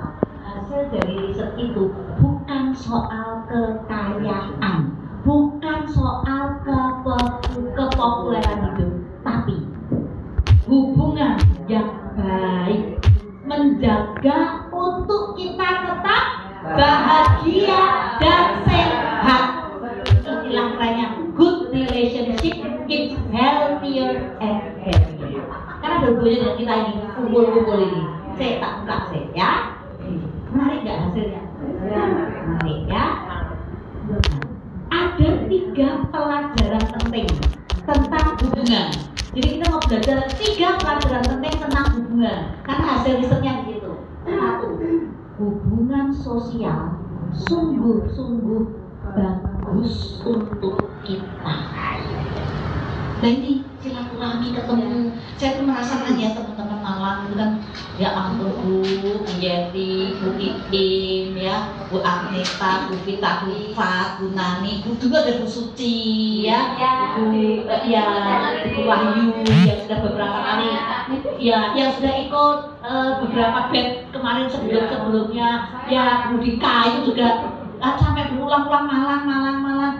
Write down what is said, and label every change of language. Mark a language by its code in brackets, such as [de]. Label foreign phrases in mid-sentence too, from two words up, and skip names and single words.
[id] Hasil dari riset itu bukan soal kekayaan, bukan soal kepopuleran hidup, tapi hubungan yang baik, menjaga untuk kita tetap bahagia dan sehat. Istilah kerennya [en] good relationship keeps healthier and happier. [id] Karena ada hubungannya dengan kita ini, kumpul-kumpul ini. Saya tak buka saya, ya. Menarik nggak hasilnya? Menarik ya. Ada 3 pelajaran penting tentang hubungan. Jadi kita mau belajar 3 pelajaran penting tentang hubungan. Karena hasil risetnya begitu. 1. Hubungan sosial sungguh-sungguh bagus untuk kita. Nah ini silaturahmi ketemu. Saya tuh merasakan ya teman-teman Malang itu kan, ya ampun Bu Yeti, Bu Iim, ya Bu Agneta, Bu Vita, Bu Fat, Bu Nani, Bu juga ada Bu Suci, ya Bu Wahyu yang sudah beberapa kali, ya yang sudah ikut beberapa band kemarin sebelumnya, ya Bu Dika itu juga sampai berulang-ulang Malang.